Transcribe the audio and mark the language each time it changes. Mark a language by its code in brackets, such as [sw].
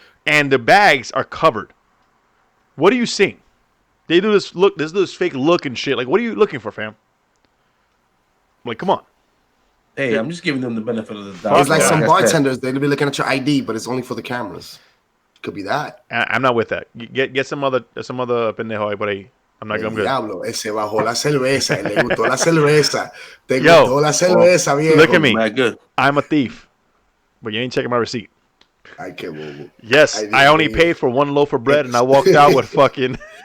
[en] And the bags are covered. What are you seeing? They do this look. There's this fake look and shit. Like, what are you looking for, fam? Like, come on. Hey, I'm just giving them the benefit of the doubt. It's like some bartenders. They'll be looking at your ID, but it's only for the cameras. Could be that. I'm not with that. Get some other [es] pendejo ahí por ahí. [en] I'm not. I'm good. [es] Diablo, ese bajó la cerveza. Le gustó la cerveza. Te gustó la cerveza, viejo. [en] Look at me. Good. I'm a thief, but you ain't checking my receipt. I can't. Yes, I only paid for one loaf of bread, and I walked out with fucking.